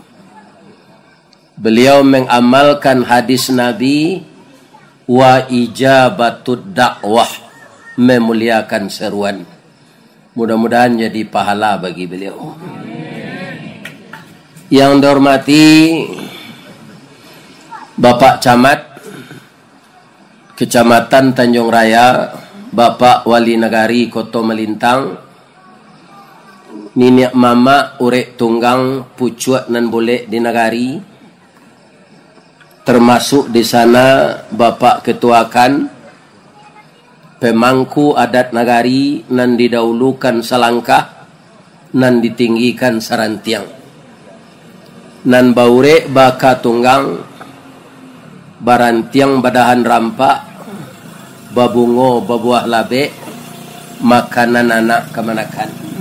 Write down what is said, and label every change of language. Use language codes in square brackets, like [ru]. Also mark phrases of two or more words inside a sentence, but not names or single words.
[id] Beliau mengamalkan hadis Nabi [ar] وإجابة الدعوة, [id] memuliakan seruan. Mudah-mudahan jadi pahala bagi beliau. Yang dihormati Bapak Camat Kecamatan Tanjung Raya, Bapak Wali Negari Koto Melintang, [min] Niniak mama urek tunggang pucuak nan boleh di negari, [id] termasuk di sana Bapak Ketuakan, pemangku adat negari [min] nan didahulukan selangkah, nan ditinggikan sarantiang, nan baurek baka tunggang, barantiang badahan rampak, babungo babuah labe, makanan anak kemanakan.